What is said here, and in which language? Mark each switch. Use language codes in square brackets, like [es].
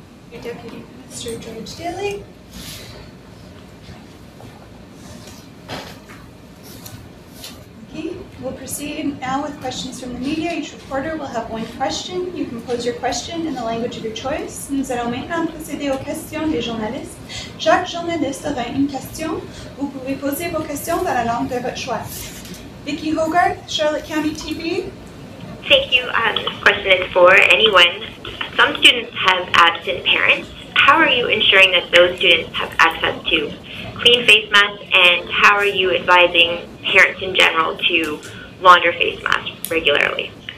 [en] Your Deputy Minister George Daly. Okay, we'll proceed now with questions from the media. Each reporter will have one question. You can pose your question in the language of your choice. [fr] Nous allons maintenant procéder aux questions des journalistes. Chaque journaliste aura une question. Vous pouvez poser vos questions dans la langue de votre choix. [en] Vicky Hogarth, Charlotte County TV. Thank you. This question is for anyone. Some students have absent parents. How are you ensuring that those students have access to clean face masks, and how are you advising parents in general to launder face masks regularly?